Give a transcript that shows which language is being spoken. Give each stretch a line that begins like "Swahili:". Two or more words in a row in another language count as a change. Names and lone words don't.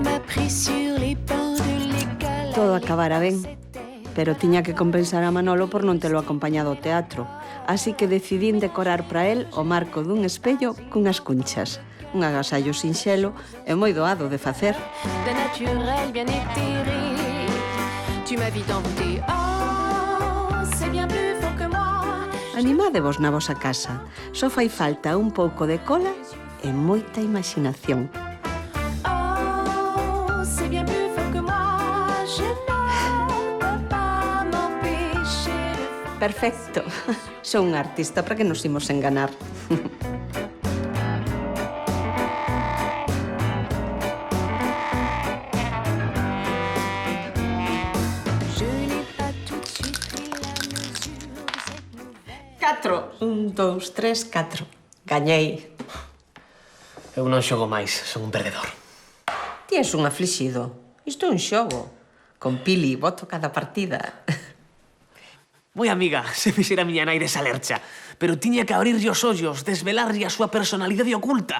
French: pris sur les bancs de l'école.
Galician: Todo acabara ben, pero tiña que compensar a Manolo por non telo acompañado ao teatro. Así que decidín decorar para el o marco dun espello cunhas cunchas. Un agasallo sinxelo e moi doado de facer.
French: De naturel bien éthéré, tu m'as vite envoûté. Oh, c'est bien plus fort que moi.
Galician: Animádevos na vosa casa. Só fai falta un pouco de cola e moita imaginación.
French: Oh, c'est bien plus fort que moi. Je ne peux pas m'empêcher de...
Galician: Perfecto. Son un artista, para que nos imos enganar.
French: Je n'ai pas tout de suite pris la mesure de cette nouvelle.
Galician: 4. 1, 2, 3, 4. Gañei. Eu non xogo máis, son un perdedor. Ti és un aflixido. Isto é un xogo. Con Pili voto cada partida. Moi amiga, se fixera miña nai desa lercha, pero tiña que abrirlle os ollos, desvelarlle a súa personalidade oculta.